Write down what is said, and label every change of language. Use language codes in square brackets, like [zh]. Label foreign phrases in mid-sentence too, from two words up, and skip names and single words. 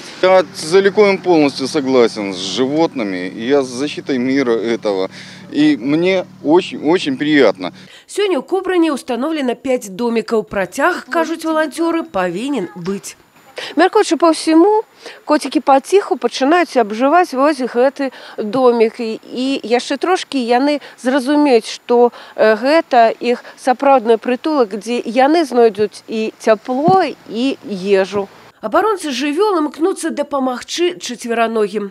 [ru] Я целиком и полностью согласен с животными, я с защитой мира этого. И мне очень приятно. Сегодня в Кобрыне установлено 5 домиков. Протяг, кажут волонтеры, повинен быть. [be] Мяркуючы [ru] по всему, [be] котики паціху пачынаюць абжываць вось гэты домик. І яшчэ трошкі яны зразумеюць, што гэта іх сапраўдны прытулак, дзе яны знойдуць і цяпло, і ежу. Абаронцы жывёл імкнуцца дапамагчы чацвераногім.